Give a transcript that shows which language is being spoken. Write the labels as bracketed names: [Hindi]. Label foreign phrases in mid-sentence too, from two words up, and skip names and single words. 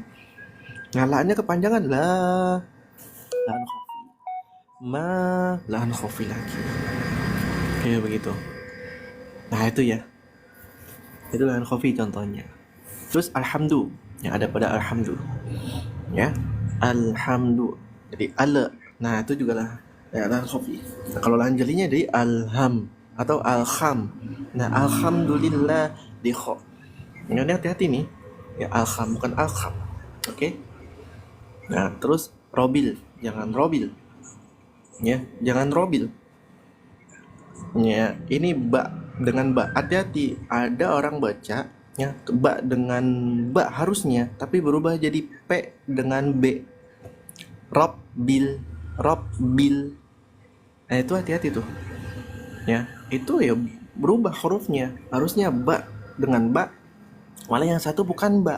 [Indonesian] Ngalaannya kepanjangan lah. [Arabic] لحن خفي. لحن خفي lagi. [Indonesian] Kayak begitu. Nah itu ya. Itu [Arabic] لحن خفي [Indonesian] contohnya. Terus alhamdu yang ada pada alhamdu. Ya. Alhamdu. Jadi ala. Nah itu juga lah [Arabic] لحن خفي. [Indonesian] Nah, kalau lahan jalinya dari alham atau alham. Nah alhamdulillah di kho. Ini hati-hati nih. Ya alham bukan alham. Oke. Nah terus Robil, jangan robil. Ya, jangan robil. Ya, ini ba dengan ba. Hati-hati, ada orang baca ya ba dengan ba harusnya, tapi berubah jadi p dengan b. Robil, robil. Nah, itu hati-hati tuh. Ya, itu ya berubah hurufnya. Harusnya ba dengan ba, malah yang satu bukan ba.